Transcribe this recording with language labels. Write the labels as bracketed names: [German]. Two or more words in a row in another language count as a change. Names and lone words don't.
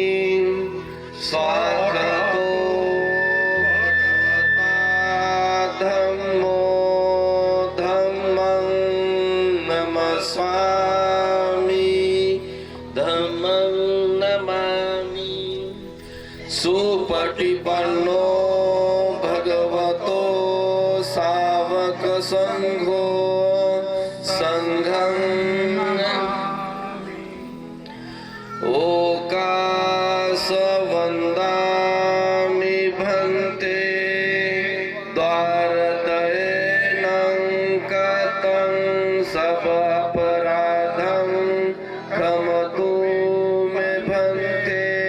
[Pali] स्वागतो धम्मो धम्मं नमस्वामि. धम्मं नमामि. सुपटिपन्नो भगवतो सावक संघो संघं ओकास वन्दामि भन्ते. द्वारतयेनं कतं सवापराधं क्षमतु मे भन्ते.